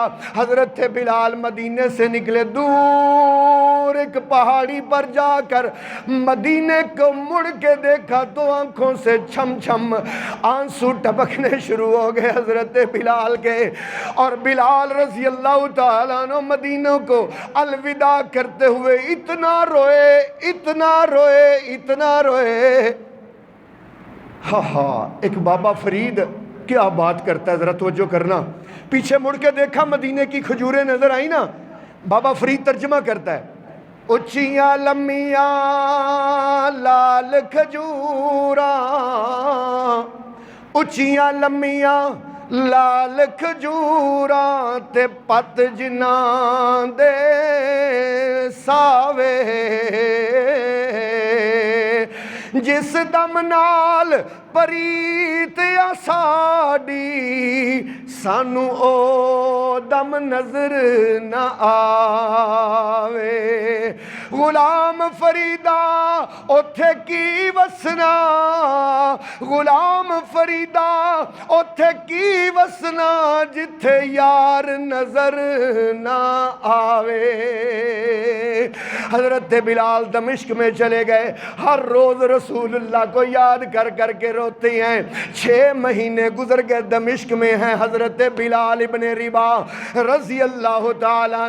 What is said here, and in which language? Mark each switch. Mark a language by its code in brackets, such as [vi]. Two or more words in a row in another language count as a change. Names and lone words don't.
[ur] حضرت بلال مدینے سے نکلے، دور ایک پہاڑی پر جا کر مدینے کو مڑ کے دیکھا تو آنکھوں سے چھم چھم آنسو ٹپکنے شروع ہو گئے حضرت بلال کے، اور بلال [ar] رضی اللہ تعالیٰ عنہ [ur] مدینہ کو الوداع کرتے ہوئے اتنا روئے، اتنا روئے، اتنا روئے۔ ایک بابا فرید کیا بات کرتا ہے، ذرا توجہ کرنا۔ پیچھے مڑ کے دیکھا مدینے کی کھجوریں نظر آئی نا، بابا فرید ترجمہ کرتا ہے، [pa] اچھیاں لمیاں لال کھجوراں، اچھیاں لمیاں لال کھجوراں تے پت جناں دے ساوے، جس دم نال پریت یا ساڈی سانو او دم نظر نہ آوے، غلام فریدا اوتھے کی وسنا، غلام فریدا اوتھے کی وسنا جتھے یار نظر نہ آوے۔ [ur] حضرت بلال دمشق میں چلے گئے، ہر روز رسول اللہ کو یاد کر کر کے روتے ہیں۔ 6 مہینے گزر گئے، دمشق میں ہیں حضرت بلال ابن رباح [ar] رضی اللہ تعالیٰ عنہ۔